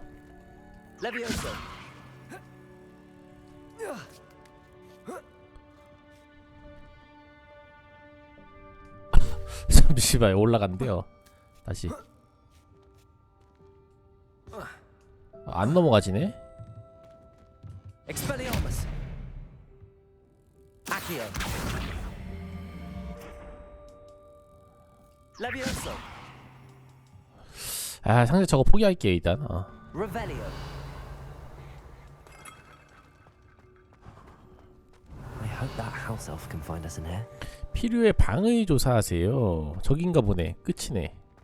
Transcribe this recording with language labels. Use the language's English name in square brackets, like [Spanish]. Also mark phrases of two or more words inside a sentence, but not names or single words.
[Korean] Levioso. 잠시만 올라간대요. 다시. 안 넘어가지네. Expelliarmus. Accio. Levioso. 아 상대 저거 포기할게요 일단. Revelio. [English] I hope that house elf can find us in here. [Korean] 필요해 방의 조사하세요. 저긴가 보네. 끝이네.